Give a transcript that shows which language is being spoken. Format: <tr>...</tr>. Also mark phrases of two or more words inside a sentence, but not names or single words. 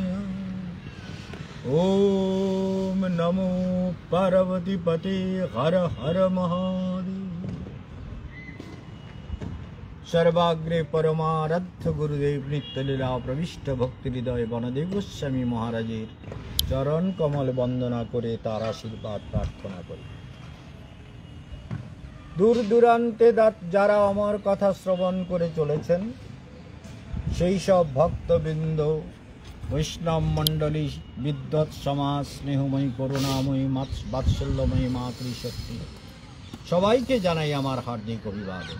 <sa>ॐ नमो पार्वतीपते हर हर महादेव।</sa> <bn>সর্বাগ্রে পরমারাধ্য গুরুদেব নিত্যলীলা প্রবিষ্ট ভক্তি হৃদয় বনদেব গোস্বামী মহারাজের চরণ কমল বন্দনা করে তার আশীর্বাদ প্রার্থনা করি। দূর দূরান্তে যারা আমার কথা শ্রবণ করে চলেছেন সেই সব ভক্তবৃন্দ, বৈষ্ণব মণ্ডলী, বিদ্বৎ সমাজ, স্নেহময়ী, করুণাময়ী, বাৎসল্যময়ী মাতৃশক্তি সবাইকে জানাই আমার হার্দিক অভিবাদন।</bn>